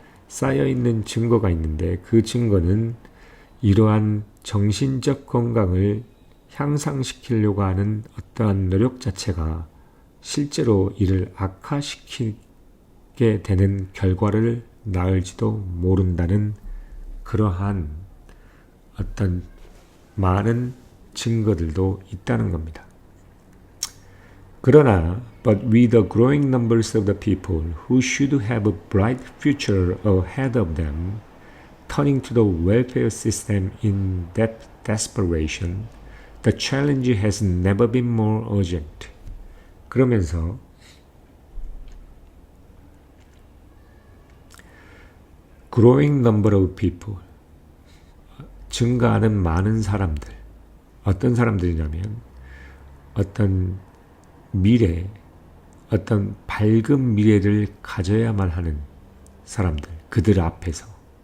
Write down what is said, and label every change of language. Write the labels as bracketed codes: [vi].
[ko] 쌓여있는 증거가 있는데 그 증거는 이러한 정신적 건강을 향상시키려고 하는 어떠한 노력 자체가 실제로 이를 악화시키게 되는 결과를 낳을지도 모른다는 그러한 어떤 많은 증거들도 있다는 겁니다. 그러나 [en] but with the growing numbers of the people who should have a bright future ahead of them turning to the welfare system in desperation, the challenge has never been more urgent. [ko] 그러면서 [en] growing number of people, [ko] 증가하는 많은 사람들, 어떤 사람들이냐면 어떤 미래, 어떤 밝은 미래를 가져야만 하는 사람들, 그들 앞에서.